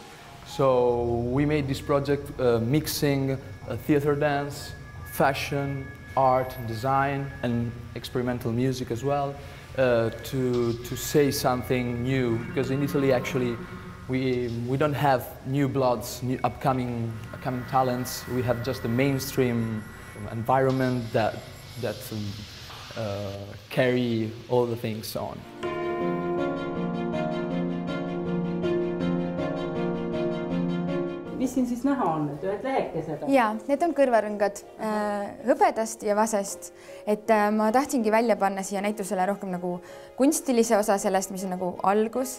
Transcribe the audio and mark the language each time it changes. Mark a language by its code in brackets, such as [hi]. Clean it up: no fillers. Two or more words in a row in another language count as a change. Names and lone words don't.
[en] So we made this project mixing theater dance, fashion, art, design, and experimental music as well, to say something new. Because in Italy, actually, we don't have new bloods, new upcoming talents. We have just a mainstream environment that carry all the things on. [et] Mis siin siis näha on, et ühed lehekesed? Jaa, need on kõrvarõngad hõbedast ja vasest. Et ma tahtsingi välja panna siia näitusele rohkem nagu kunstilise osa sellest, mis on nagu algus.